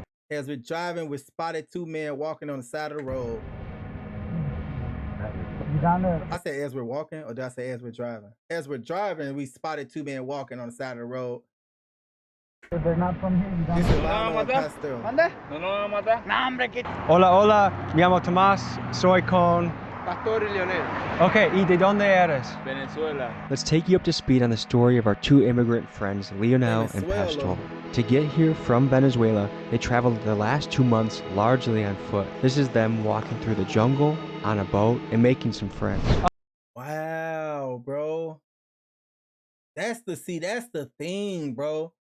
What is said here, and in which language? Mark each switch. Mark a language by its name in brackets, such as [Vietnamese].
[English] As we're driving, we spotted 2 men walking on the side of the road. I said as we're walking, or did I say as we're driving? As we're driving, we spotted 2 men walking on the side of the road. If they're not from here, you This don't is Lionel and Pastel. [Spanish] Hola, hola, me llamo Tomás, soy con... Pastor y Leonel. Okay, ¿y de dónde eres? Venezuela. [English] Let's take you up to speed on the story of our 2 immigrant friends, Leonel and [Spanish] Venezuela. [English] Pastor. To get here from Venezuela, they traveled the last 2 months largely on foot. This is them walking through the jungle, on a boat, and making some friends. Wow, bro. That's the thing, bro.